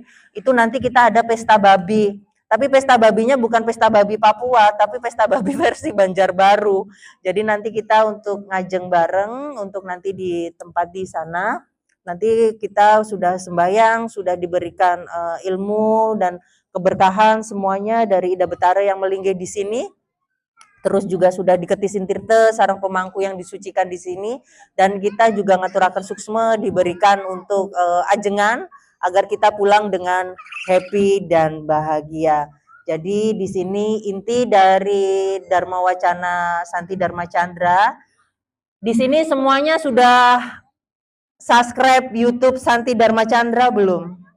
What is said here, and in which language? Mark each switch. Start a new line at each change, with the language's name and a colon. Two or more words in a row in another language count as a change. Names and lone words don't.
Indonesian: Itu nanti kita ada pesta babi. Tapi pesta babinya bukan pesta babi Papua, tapi pesta babi versi Banjarbaru. Jadi nanti kita untuk ngajeng bareng untuk nanti di tempat di sana. Nanti kita sudah sembahyang, sudah diberikan ilmu dan keberkahan semuanya dari Ida Betara yang melinggih di sini. Terus juga sudah diketisin tirte sarang pemangku yang disucikan di sini, dan kita juga
Balinese: ngaturakan suksme
Indonesian: diberikan untuk ajengan agar kita pulang dengan happy dan bahagia. Jadi di sini inti dari Dharma Wacana Santi Dharma Chandra. Di sini semuanya sudah subscribe YouTube Santi Dharma Chandra belum?